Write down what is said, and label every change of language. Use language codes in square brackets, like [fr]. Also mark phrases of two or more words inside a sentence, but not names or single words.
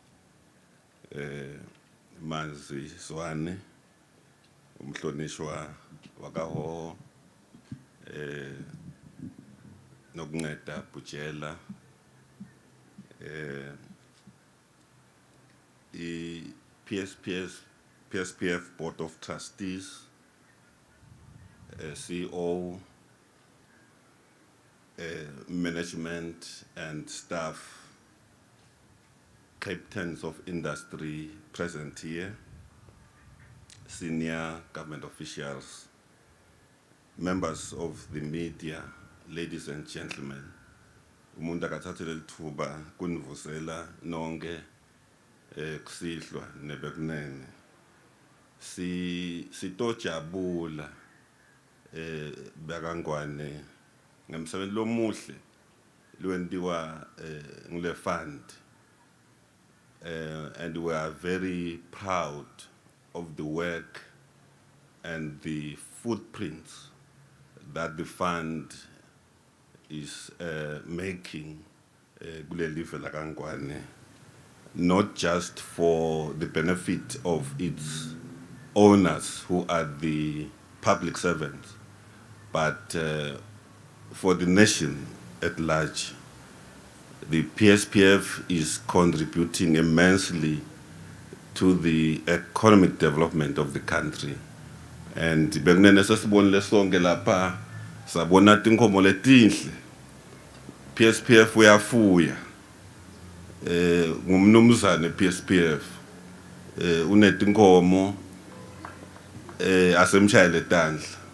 [en] Manzi Zwane, [ss] Umhlonishwa wakaho, [en] Nokunceda Butshela, PSPF Board of Trustees, CEO, management and staff, captains of industry present here, senior government officials, members of the media, ladies and gentlemen, [ss] umuntu akathathe lelithuba kunivusela nonke kusihlwa nebekunene sitojabula bakangwane ngemsebenzi lomuhle lwentiwa ngule fund, [en] and we are very proud of the work and the footprints that the fund is making [ss] kule live lakangwane, [en] not just for the benefit of its owners who are the public servants, but for the nation at large. The PSPF is contributing immensely to the economic development of the country. [ss] And bekunene sesibonile sonke lapha sabona tinkomo letinhle. PSPF uyafuya. Ngumnumzane PSPF. Unetinkomo asemshayele tandla.